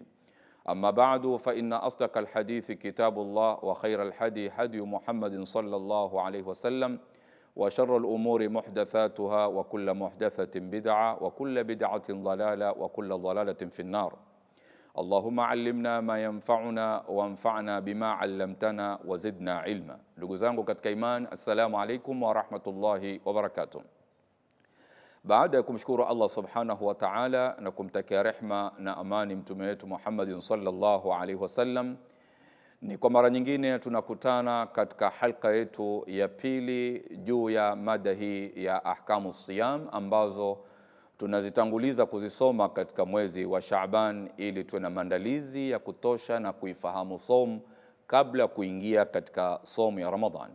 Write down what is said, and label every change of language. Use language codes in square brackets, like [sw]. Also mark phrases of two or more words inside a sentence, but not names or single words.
[ar] أما بعد فإن أصدق الحديث كتاب الله وخير الحدي حدي محمد صلى الله عليه وسلم وشر الأمور محدثاتها وكل محدثة بدعة وكل بدعة ضلالة وكل ضلالة في النار. اللهم علمنا ما ينفعنا وانفعنا بما علمتنا وزدنا علما. [sw] Ndugu zangu katika iman, [ar] السلام عليكم ورحمة الله وبركاته. [sw] Baada ya kumshukuru Allah [ar] سبحانه وتعالى [sw] na kumtakia rehma na amani mtume wetu Muhammad [ar] صلى الله عليه وسلم, [sw] ni kwa mara nyingine tunakutana katika halqa yetu ya pili juu ya mada hii ya [ar] أحكام صيام [sw] ambazo tunazitanguliza kuzisoma katika mwezi wa Shaaban ili tuwe na maandalizi ya kutosha na kuifahamu somu kabla kuingia katika somu ya Ramadhan.